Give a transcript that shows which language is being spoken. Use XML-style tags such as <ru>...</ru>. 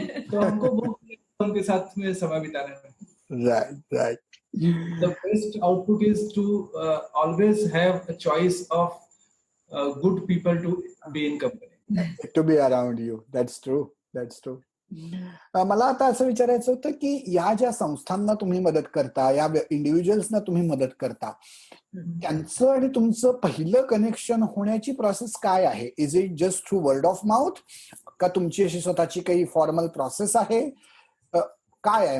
<hi>तो हमको बहुत उनके साथ में समय बिताने में.</hi> <en>Right. The best output is to always have a choice of good people to be in company. To be around you. That's true.</en> <mr>मला आता असं विचारायचं होतं की या ज्या संस्थांना तुम्ही मदत करता, या इंडिव्हिज्युअल्सना तुम्ही मदत करता, त्यांचं आणि तुमचं पहिलं कनेक्शन होण्याची प्रोसेस काय आहे?</mr> <en>is it just through word of mouth,</en> <mr>का तुमची अशी स्वतःची काही फॉर्मल प्रोसेस आहे? काय आहे?</mr>